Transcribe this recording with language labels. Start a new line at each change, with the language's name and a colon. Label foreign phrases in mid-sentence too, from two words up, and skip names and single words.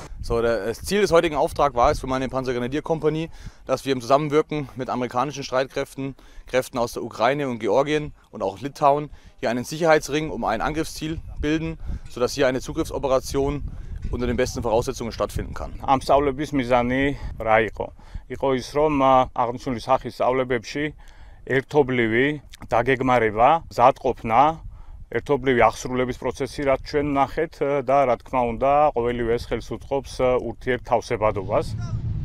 German: Das Ziel des heutigen Auftrags war es für meine Panzergrenadierkompanie, dass wir im Zusammenwirken mit amerikanischen Streitkräften, Kräften aus der Ukraine und Georgien und auch Litauen hier einen Sicherheitsring um ein Angriffsziel bilden, sodass hier eine Zugriffsoperation unter den besten Voraussetzungen stattfinden kann.
Georgian: Am სწავლების მიზანი რა იყო? იყო ის, რომ აღნიშნული სახის სწავლებებში ერთობლივი დაგეგმარება, მზადყოფნა, ერთობლივი აღსრულების პროცესი, რაც ჩვენ ვნახეთ და რა თქმა უნდა, ყოველივე ეს ხელს უწყობს ურთიერთთავსებადობას.